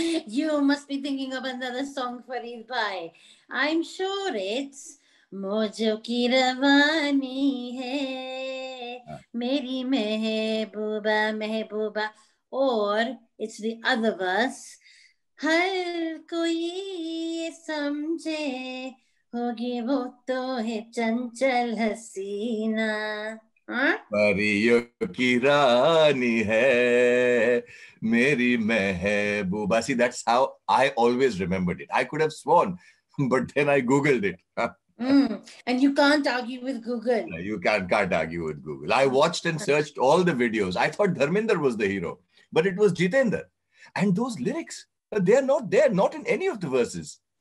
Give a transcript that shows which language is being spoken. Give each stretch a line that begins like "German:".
English: You must be thinking of another song, Farid Bhai. I'm sure it's
Hindi: मौजों की रवानी है मेरी महबूबा महबूबा,
English: or it's the other verse.
Hindi: हर कोई ये समझे होगी वो तो है चंचल हसीना. हाँ? परियों की रानी है मेरी महबूबा.
English: See, that's how I always remembered it. I could have sworn, but then I Googled it. And you can't argue with Google. You can't argue with Google. I watched and searched all the videos. I thought Dharminder was the hero, but it was Jitendra. And those lyrics, they're not in any of the verses.